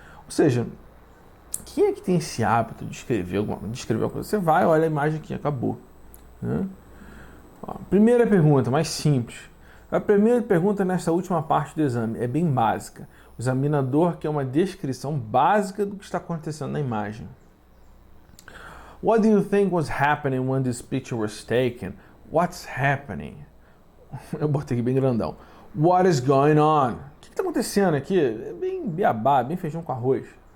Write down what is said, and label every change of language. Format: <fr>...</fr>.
<pt>Ou seja, quem é que tem esse hábito de escrever alguma coisa? Você vai, olha a imagem aqui, acabou, né? Primeira pergunta, mais simples. A primeira pergunta nessa última parte do exame é bem básica. O examinador quer uma descrição básica do que está acontecendo na imagem.</pt> <en>What do you think was happening when this picture was taken? What's happening?</en> <pt>Eu botei aqui bem grandão.</pt> <en>What is going on?</en> <pt>O que está acontecendo aqui? É bem beabá, bem feijão com arroz.</pt>